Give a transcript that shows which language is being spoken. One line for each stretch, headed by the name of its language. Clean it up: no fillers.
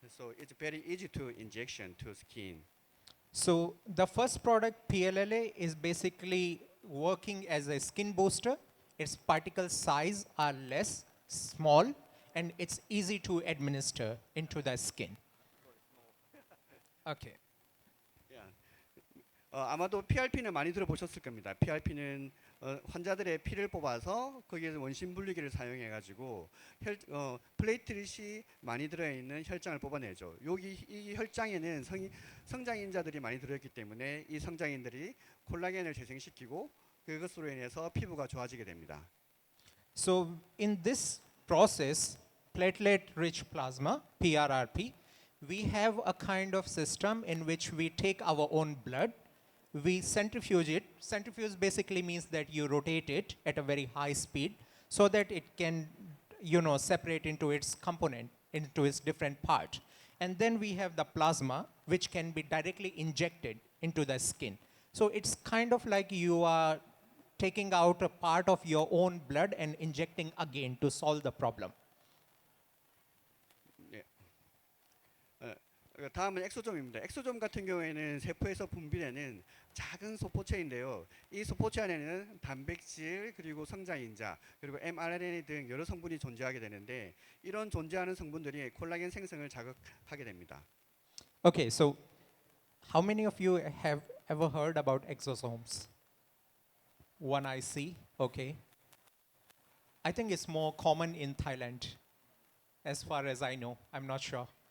English: So it's very easy to injection to skin. So the first product, PLLA, is basically working as a skin booster. Its particle size are less, small, and it's easy to administer into the skin. Okay.
Korean: 아마도 PRP는 많이 들어보셨을 겁니다. PRP는 환자들의 피를 뽑아서 거기에서 원심 분리기를 사용해가지고 플레이트릿이 많이 들어있는 혈장을 뽑아내죠. 여기 이 혈장에는 성장인자들이 많이 들어있기 때문에 이 성장인들이 콜라겐을 재생시키고 그것으로 인해서 피부가 좋아지게 됩니다.
English: So in this process, platelet-rich plasma, PRRP, we have a kind of system in which we take our own blood, we centrifuge it. Centrifuge basically means that you rotate it at a very high speed so that it can, separate into its component, into its different part. And then we have the plasma, which can be directly injected into the skin. So it's kind of like you are taking out a part of your own blood and injecting again to solve the problem.
Korean: 다음은 엑소좀입니다. 엑소좀 같은 경우에는 세포에서 분비되는 작은 소포체인데요. 이 소포체 안에는 단백질 그리고 성장인자 그리고 mRNA 등 여러 성분이 존재하게 되는데 이런 존재하는 성분들이 콜라겐 생성을 자극하게 됩니다.
English: Okay, so how many of you have ever heard about exosomes? One I see, okay. I think it's more common in Thailand, as far as I know. I'm not sure.